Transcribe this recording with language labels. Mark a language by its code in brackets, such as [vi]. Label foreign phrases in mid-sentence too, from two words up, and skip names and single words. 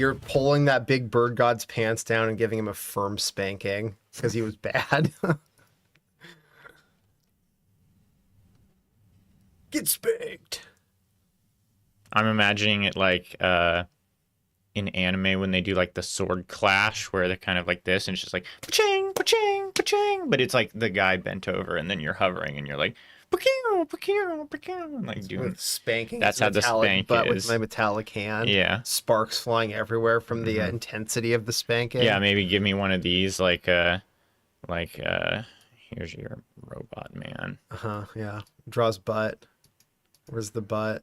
[en] You're pulling that big bird god's pants down and giving him a firm spanking because he was bad. Get spanked. I'm imagining it like in anime when they do like the sword clash where they're kind of like this and it's just like pa-ching, pa-ching, pa-ching, but it's like the guy bent over and then you're hovering and you're like pa-ching, pa-ching, pa-ching, like doing With spanking. That's his how the metallic spank butt is. with my metallic hand. Yeah. Sparks flying everywhere from the Mhm. intensity of the spanking. Yeah, maybe give me one of these like here's your robot man. Uh-huh, yeah. Draws butt. Where's the butt?